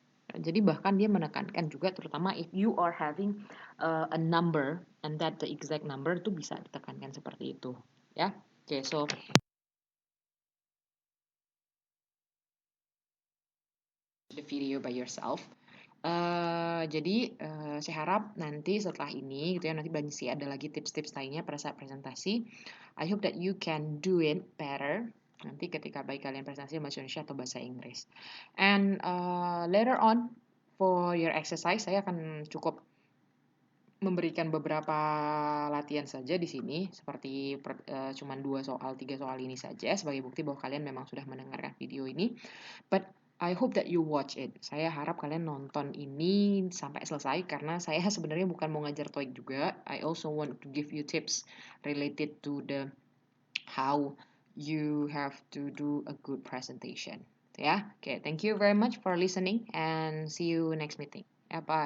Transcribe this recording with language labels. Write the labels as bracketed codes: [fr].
[id] Jadi bahkan dia menekankan juga terutama [en] if you are having a number and that the exact number [id] itu bisa ditekankan seperti itu ya. [en] Okay, so the video by yourself. [id] Jadi saya harap nanti setelah ini gitu ya, nanti masih ada lagi tips-tips lainnya pada saat presentasi. [en] I hope that you can do it better [id] nanti ketika baik kalian presentasi bahasa Indonesia atau bahasa Inggris. [en] And later on for your exercise [id] saya akan cukup memberikan beberapa latihan saja di sini seperti cuman 2 soal 3 soal ini saja sebagai bukti bahwa kalian memang sudah mendengarkan video ini. [en] But I hope that you watch it. [id] Saya harap kalian nonton ini sampai selesai karena saya sebenarnya bukan mau ngajar TOEIC juga. [en] I also want to give you tips related to the how you have to do a good presentation. Yeah, okay, thank you very much for listening and see you next meeting. Yeah, bye.